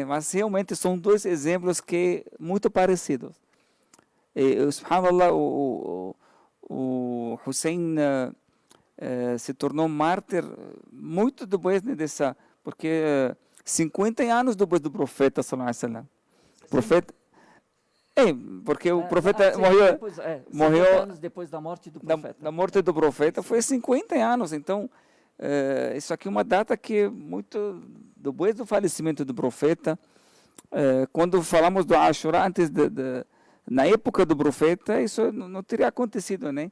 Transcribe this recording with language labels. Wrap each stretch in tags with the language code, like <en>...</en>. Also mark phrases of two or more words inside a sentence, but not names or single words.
<pt>Mas realmente são dois exemplos que muito parecidos. Subhanallah, o Hussein se tornou mártir muito depois, né, dessa, porque 50 anos depois do profeta</pt> <ar>صلى الله عليه وسلم.</ar> <pt>Profeta, porque o profeta morreu 50 anos depois da morte do profeta. Da morte do profeta foi 50 anos. Então, isso aqui é uma data que muito depois do falecimento do profeta, quando falamos do Ashura antes na época do profeta, isso não teria acontecido, né?</pt>